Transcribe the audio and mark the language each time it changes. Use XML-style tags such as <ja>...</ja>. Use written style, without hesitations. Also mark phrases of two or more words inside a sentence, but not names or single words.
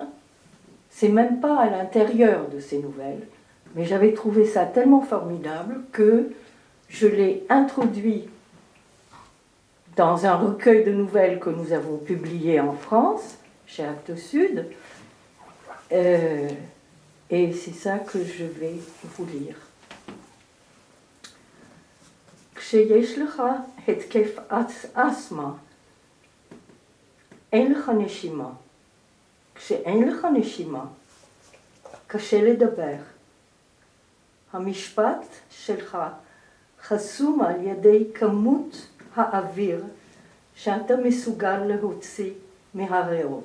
<fr>C'est même pas à l'intérieur de ses nouvelles, mais j'avais trouvé ça tellement formidable que je l'ai introduit dans un recueil de nouvelles que nous avons publié en France, chez Actes Sud, et c'est ça que je vais vous lire.</fr> <he>כשיש לך התקף אסתמה, אין לך נשימה. כשאין לך נשימה, קשה לדבר. המשפט שלך חסום על ידי כמות האוויר שאתה מסוגל להוציא מהריאות.</he>